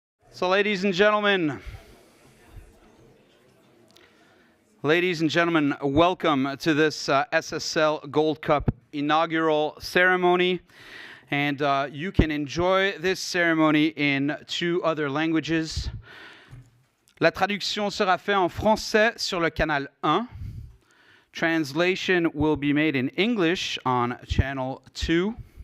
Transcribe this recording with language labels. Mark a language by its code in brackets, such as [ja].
[en] So ladies and gentlemen, welcome to this SSL Gold Cup inaugural ceremony. And you can enjoy this ceremony in 2 other languages. [fr] La traduction sera faite en français sur le canal 1. [en] Translation will be made in English on channel 2.